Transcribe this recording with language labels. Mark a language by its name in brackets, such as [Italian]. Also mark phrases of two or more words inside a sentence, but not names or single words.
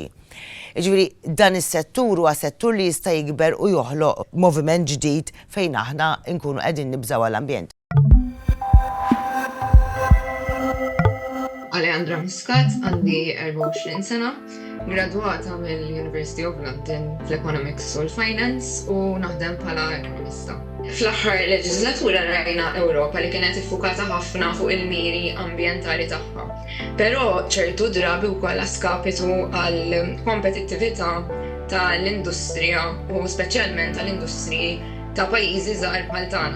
[Maltese] Jiġifieri dan is-settur huwa settur li jista' jikber u joħloq moviment ġdid fejn aħna nkunu qegħdin nibżgħu għall-ambjent. Alejandra Muscat, għandi 24 sena, gradwata mill-University of London fl-Economics u l-Finance u naħdem bħala ekonomista. Fl-aħħar leġislatura rajna Ewropa li kienet iffukata ħafna fuq il-miri ambjentali tagħha. Però ċertu drabi wkoll skapitu għall kompetittività tal-industrija u speċjalment tal-industriji ta' pajjiżi żgħar bħal tagħna.